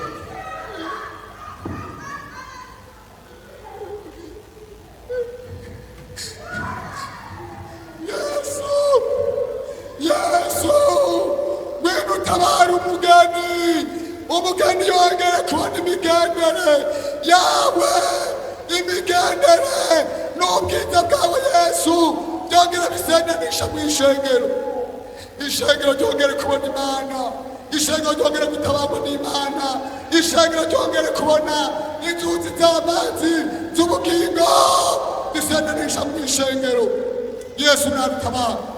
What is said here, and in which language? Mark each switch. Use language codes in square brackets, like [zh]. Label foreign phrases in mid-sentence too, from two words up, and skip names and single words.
[rn] Yesu ngwino utabara umugeni yongere kubona imigendere yawe, imigendere n'ubwiza bwawe Yesu byongere bisendanisha mu ishengero ryongere kubona Imana, ishengero ryongere gutabarwa n'Imana, ishengero ryongere kubona inzuzi z'amazi z'ubugingo bisendanisha mu ishengero. Yesu nadutabara.